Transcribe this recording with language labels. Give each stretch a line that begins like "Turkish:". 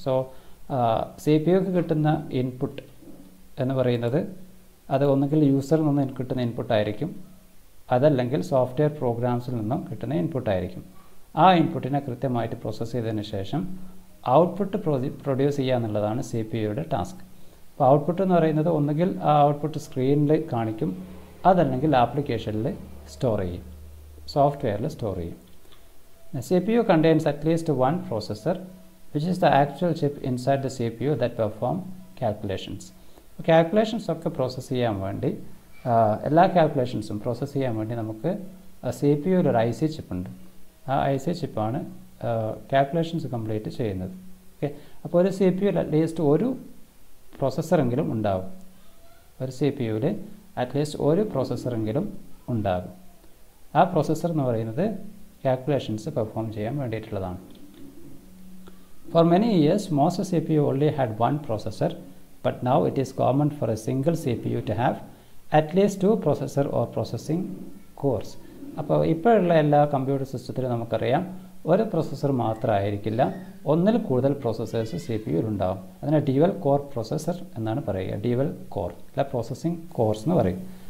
Malayalam: So CPU-ക്ക് കിട്ടുന്ന input എന്ന് പറയുന്നത് അത് ഒന്നുകിൽ യൂസറിൽ നിന്ന് കിട്ടുന്ന ഇൻപുട്ടായിരിക്കും, അതല്ലെങ്കിൽ സോഫ്റ്റ്വെയർ പ്രോഗ്രാംസിൽ നിന്നും കിട്ടുന്ന ഇൻപുട്ടായിരിക്കും. ആ ഇൻപുട്ടിനെ കൃത്യമായിട്ട് പ്രോസസ്സ് ചെയ്തതിന് ശേഷം ഔട്ട്പുട്ട് പ്രൊഡ്യൂസ് ചെയ്യുക എന്നുള്ളതാണ് CPU-യുടെ ടാസ്ക്. അപ്പോൾ ഔട്ട്പുട്ട് എന്ന് പറയുന്നത് ഒന്നുകിൽ ആ ഔട്ട്പുട്ട് സ്ക്രീനിൽ കാണിക്കും, അതല്ലെങ്കിൽ ആപ്ലിക്കേഷനിൽ സ്റ്റോർ ചെയ്യും, സോഫ്റ്റ്വെയറിൽ സ്റ്റോർ ചെയ്യും.
English: CPU contains at least one processor which is the actual chip inside the CPU that perform calculations.
Malayalam: Calculations ഒക്കെ പ്രോസസ്സ് ചെയ്യാൻ വേണ്ടി എല്ലാ കാൽക്കുലേഷൻസും പ്രോസസ്സ് ചെയ്യാൻ വേണ്ടി നമുക്ക് CPU ഒരു IC ചിപ്പുണ്ട്. ആ IC ചിപ്പാണ് കാൽക്കുലേഷൻസ് കംപ്ലീറ്റ് ചെയ്യുന്നത്. ഓക്കെ, അപ്പോൾ ഒരു CPU അറ്റ്ലീസ്റ്റ് ഒരു പ്രോസസ്സറെങ്കിലും ഉണ്ടാകും. ഒരു CPU-ൽ അറ്റ്ലീസ്റ്റ് ഒരു പ്രോസസ്സറെങ്കിലും ഉണ്ടാകും. ആ പ്രോസസ്സർ എന്ന് പറയുന്നത് കാൽക്കുലേഷൻസ് പെർഫോം ചെയ്യാൻ വേണ്ടിയിട്ടുള്ളതാണ്.
English: For many years, most CPU only had one processor, but now it is common for a single CPU to have at least two processor or processing cores.
Malayalam: അപ്പോൾ ഇപ്പോഴുള്ള എല്ലാ കമ്പ്യൂട്ടർ സിസ്റ്റത്തിലും നമുക്കറിയാം ഒരു പ്രോസസ്സർ മാത്രമായിരിക്കില്ല, ഒന്നിൽ കൂടുതൽ പ്രോസസ്സേഴ്സ് CPU ഉണ്ടാകും. അതിനെ ഡ്യുവൽ കോർ പ്രോസസ്സർ എന്നാണ് പറയുക. ഡ്യുവൽ കോർ അല്ല പ്രോസസ്സിംഗ് കോർസ് എന്ന് പറയും.